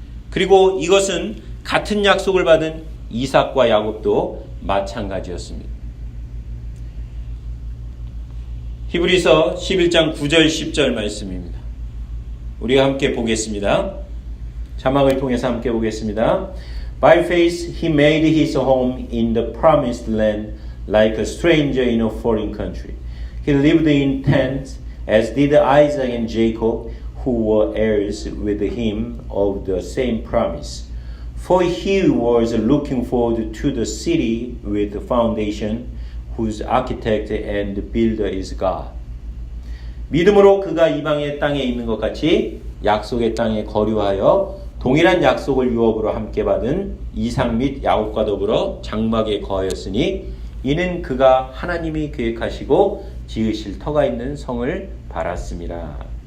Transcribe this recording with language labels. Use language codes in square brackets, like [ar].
[ko] 그리고 이것은 같은 약속을 받은 이삭과 야곱도 마찬가지였습니다. 히브리서 11장 9절 10절 말씀입니다. 우리가 함께 보겠습니다. 자막을 통해서 함께 보겠습니다. [en] By faith he made his home in the promised land like a stranger in a foreign country. He lived in tents as did Isaac and Jacob who were heirs with him of the same promise. For he was looking forward to the city with the foundation whose architect and builder is God. [ko] 믿음으로 그가 이방의 땅에 있는 것 같이 약속의 땅에 거류하여 동일한 약속을 유업으로 함께 받은 이삭 및 야곱과 더불어 장막에 거하였으니 이는 그가 하나님이 계획하시고 지으실 터가 있는 성을 바랐습니다.